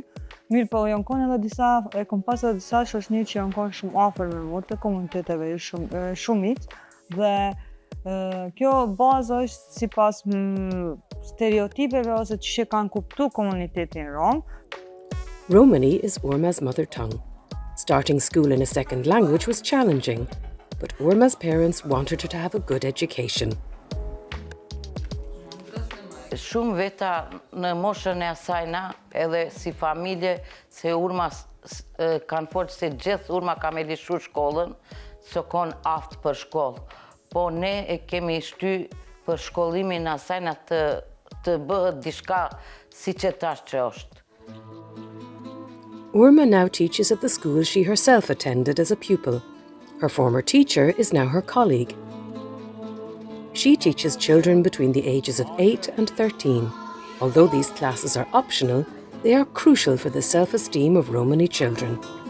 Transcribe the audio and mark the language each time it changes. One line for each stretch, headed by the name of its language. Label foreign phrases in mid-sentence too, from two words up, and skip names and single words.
Albanian: Mirë po, e kom pas edhe disa shoqni që janë konë shumë afër me mua të komuniteteve shumic dhe kjo bazë është sipas stereotipeve ose që kanë kuptu komunitetin rom.
English: Romani is Urma's mother tongue. Starting school in a second language was challenging, but Urma's parents wanted her to have a good education.
Albanian: Shumë veta në moshën e asajna, edhe si familje, se Urma kanë folë se gjithë Urma ka me lishu shkollën, së konë aftë për shkollë. Po ne e kemi shty për shkollimin asajna të bëhet dishka si që tash që është.
English: Urma now teaches at the school she herself attended as a pupil. Her former teacher is now her colleague. She teaches children between the ages of 8 and 13. Although these classes are optional, they are crucial for the self-esteem of Romani children.